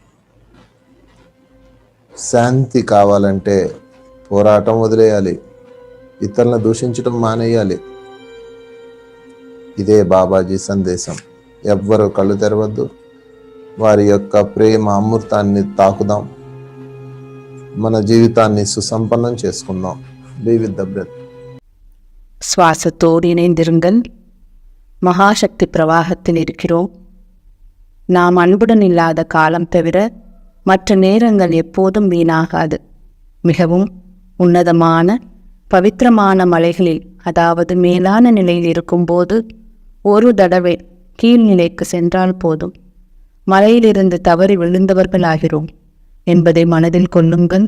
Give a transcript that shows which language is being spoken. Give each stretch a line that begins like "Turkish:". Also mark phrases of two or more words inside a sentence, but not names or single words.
Telugu: శాంతి కావాలంటే పోరాటం వదిలేయాలి, ఇతరులను దూషించడం మానేయాలి. ఇదే బాబాజీ సందేశం. ఎవ్వరూ కళ్ళు తెరవద్దు, వారి యొక్క ప్రేమ అమృతాన్ని తాకుదాం, మన జీవితాన్ని సుసంపన్నం చేసుకుందాం.
English: Be with the breath.
Tamil: சுவாசத்தோடு இணைந்திருங்கள். மகாசக்தி பிரவாகத்தில் இருக்கிறோம். நாம் அன்புடன் இல்லாத காலம் தவிர மற்ற நேரங்கள் எப்போதும் வீணாகாது. மிகவும் உன்னதமான பவித்திரமான மலைகளில், அதாவது மேலான நிலையில் இருக்கும்போது ஒரு தடவை கீழ்நிலைக்கு சென்றால் போதும், மலையிலிருந்து தவறி விழுந்தவர்களாகிறோம் என்பதை மனதில் கொள்ளுங்கள்.